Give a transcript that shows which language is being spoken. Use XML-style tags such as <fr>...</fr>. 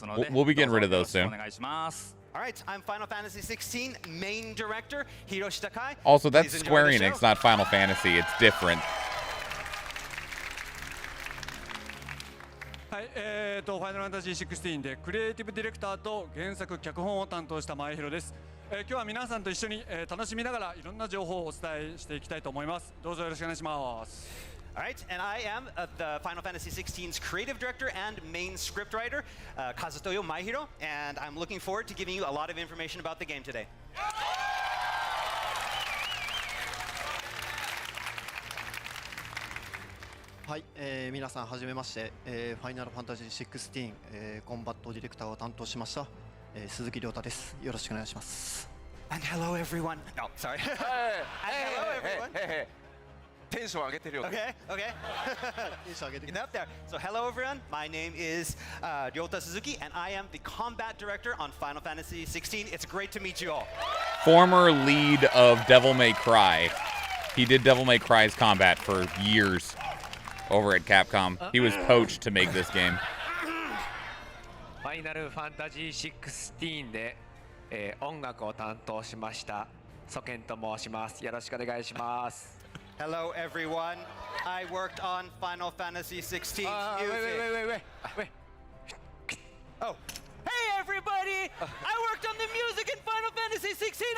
<en>We'll be getting rid of those soon. All right, I'm Final Fantasy 16 main director, Hiroshi Takai. Also, that's Square Enix, not Final Fantasy. It's different.</en> <ja>はい、ファイナルファンタジー16でクリエイティブディレクターと原作脚本を担当した前広です。今日は皆さんと一緒に、楽しみながらいろんな情報をお伝えしていきたいと思います。どうぞよろしくお願いします。</ja> <en>All right, and I am the Final Fantasy 16's creative director and main scriptwriter, Kazutoyo Maehiro, and I'm looking forward to giving you a lot of information about the game today.</en> <ja>はい、皆さんはじめまして、ファイナルファンタジー16、コンバットディレクターを担当しました、鈴木亮太です。よろしくお願いします。</ja> <en>And hello everyone. No, sorry. And hello everyone.</en> <ja>テンション上げてるよ。</ja> <en>Okay, okay.</en> <ja>テンション上げて</ja> <en>Get up there. So hello everyone. My name is Ryota Suzuki, and I am the combat director on Final Fantasy 16. It's great to meet you all. Former lead of Devil May Cry. He did Devil May Cry's combat for years over at Capcom. He was poached to make this game.</en> <ja>ファイナルファンタジー16で、音楽を担当しましたソケンと申します。よろしくお願いします。</ja> <en>Hello everyone. I worked on Final Fantasy 16 music. Wait. Oh. Hey everybody! I worked on the music in Final Fantasy 16.</en>